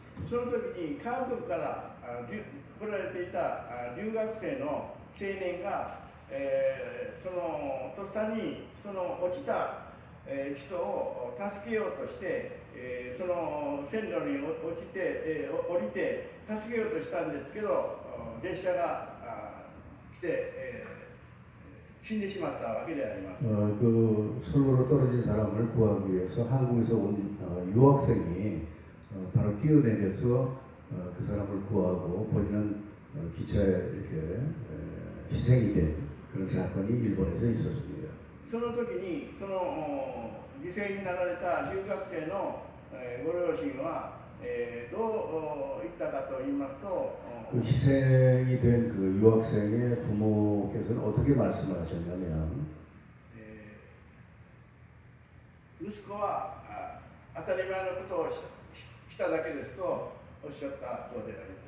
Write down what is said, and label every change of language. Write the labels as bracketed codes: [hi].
[ja] その時に韓国から来られていた留学生の青年が、そのとっさにその落ちた人を助けようとして、その線路に落ちて、降りて助けようとしたんですけど、列車が来て、死んでしまったわけであります。 [ko] 그 선로로 떨어진 사람을 구하기 위해서 한국에서 온 유학생이 바로 뛰어내려서 그 사람을 구하고 본인은 기차에 이렇게 희생이 된 그런 사건이 일본에서 있었습니다. [ja] その時にその犠牲になられた留学生のご両親はどう言ったかと言いますと、 [ko] 그 희생이 된 그 유학생의 부모께서는 어떻게 말씀을 하셨냐면 [ja] 息子は当たり前のことをしただけですとおっしゃったそうであります。